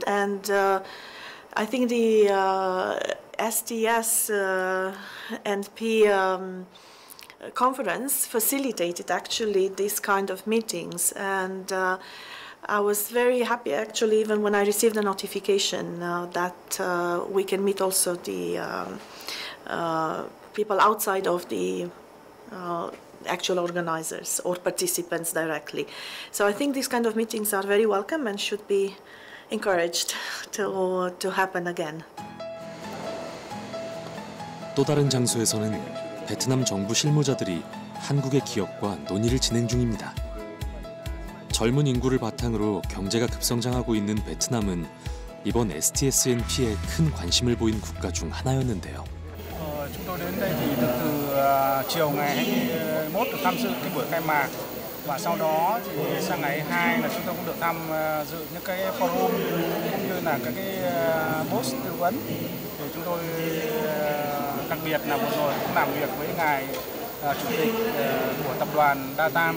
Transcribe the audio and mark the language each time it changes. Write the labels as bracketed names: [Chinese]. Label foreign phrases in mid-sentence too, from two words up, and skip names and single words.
[English] And I think the STS and P conference facilitated actually this kind of meetings, and I was very happy actually even when I received a notification that we can meet also the people outside of the actual organizers or participants directly. So I think these kind of meetings are very welcome and should be encouraged to happen again. [Korean] 또 다른 장소에서는 베트남 정부 실무자들이 한국의 기업과 논의를 진행 중입니다. 젊은 인구를 바탕으로 경제가 급성장하고 있는 베트남은 이번 STSNP에 큰 관심을 보인 국가 중 하나였는데요. [Vietnamese] Chúng tôi đến đây thì được từ chiều ngày 21 được tham dự cái buổi khai mạc, và sau đó thì sang ngày 2 là chúng tôi cũng được tham dự những cái forum cũng như là các cái post tư vấn. Thì chúng tôi đặc biệt là vừa rồi cũng làm việc với ngài chủ tịch của tập đoàn Datam.